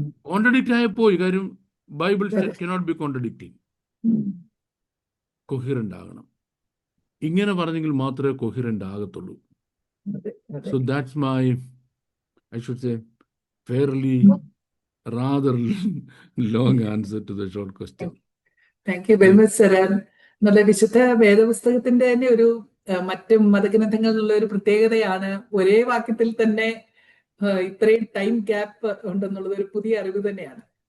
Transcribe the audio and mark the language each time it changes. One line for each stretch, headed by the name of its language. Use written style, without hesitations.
Malayalam: Contradict ആയപ്പോ ഈ കാര്യം ബൈബിൾ
English: Cannot be contradicting.
Malayalam: കൊഹീറന്റ് ആകണം. ഇങ്ങനെ പറഞ്ഞെങ്കിൽ മാത്രമേ കൊഹീറന്റ് ആകത്തുള്ളൂ.
English: So that's my, I should say, fairly rather long answer to the short question. Thank you very much, sir.
Malayalam: നല്ല വിശുദ്ധ വേദപുസ്തകത്തിന്റെ തന്നെ ഒരു മറ്റ് മതഗ്രന്ഥങ്ങളിലുള്ള ഒരു പ്രത്യേകതയാണ് ഒരേ വാക്യത്തിൽ തന്നെ ഇത്രയും ടൈം ഗ്യാപ്പ് ഉണ്ടെന്നുള്ളത് ഒരു പുതിയ അറിവ് തന്നെയാണ്.